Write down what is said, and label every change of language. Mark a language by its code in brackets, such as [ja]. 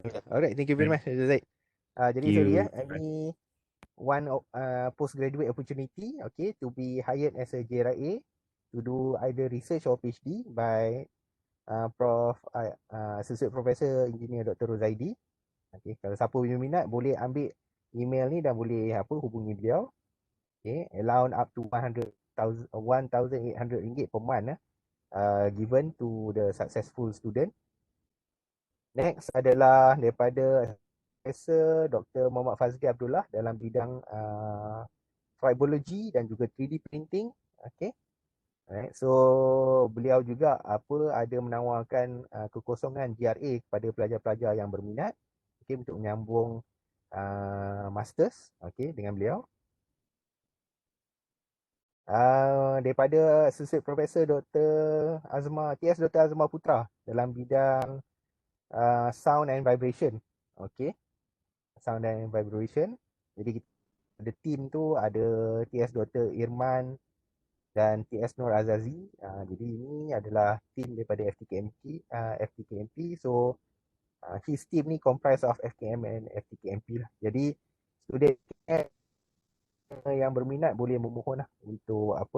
[en] Alright, thank you very much, Dr. [ms] Zaid. Jadi [en] Thank sorry you. [ms] ini [en] one postgraduate opportunity, okay, to be hired as a JRA to do either research or PhD by Prof. Associate Professor Engineer Dr. Rozaidi. [ms] Okay, kalau siapa punya minat boleh ambil email ni dan boleh hubungi beliau. [en] Okay, allowance up to RM1,800 per month given to the successful student. Next [ms] adalah daripada Profesor Dr. Muhammad Fazli Abdullah dalam bidang tribology dan juga 3D printing. Okay. [en] Alright, so [ms] beliau juga ada menawarkan kekosongan GRA kepada pelajar-pelajar yang berminat, okay, untuk menyambung masters, okay, dengan beliau. Daripada Associate Professor Dr. Azma, TS Dr. Azma Putra dalam bidang sound and vibration, okay, sound and vibration. Jadi kita ada team tu, ada TS Dr. Irman dan TS Nur Azazi. Jadi ini adalah team daripada FTKMP. [en] So his team ni comprise of FKM and FTKMP lah. [ms] Jadi student yang berminat boleh memohon lah untuk